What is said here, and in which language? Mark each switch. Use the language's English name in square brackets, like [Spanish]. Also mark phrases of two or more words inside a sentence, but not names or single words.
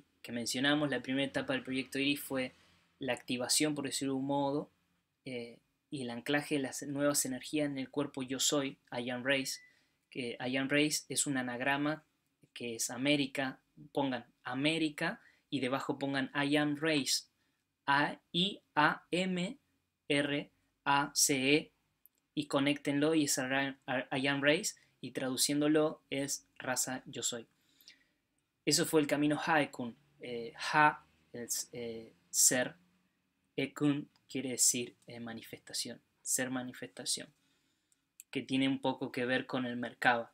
[Spanish] Que mencionamos. La primera etapa del proyecto Iris fue la activación, por decirlo de un modo, y el anclaje de las nuevas energías en el cuerpo yo soy, [English] I am Race, [Spanish] que [English] I am Race [Spanish] es un anagrama que es América, pongan América y debajo pongan [English] I am Race, [Spanish] I-A-M-R-A-C-E, y conéctenlo y es I am Race, y traduciéndolo es raza yo soy. Eso fue el camino Haekun. Ha es ser, Ekun quiere decir manifestación, ser manifestación, que tiene un poco que ver con el Merkaba.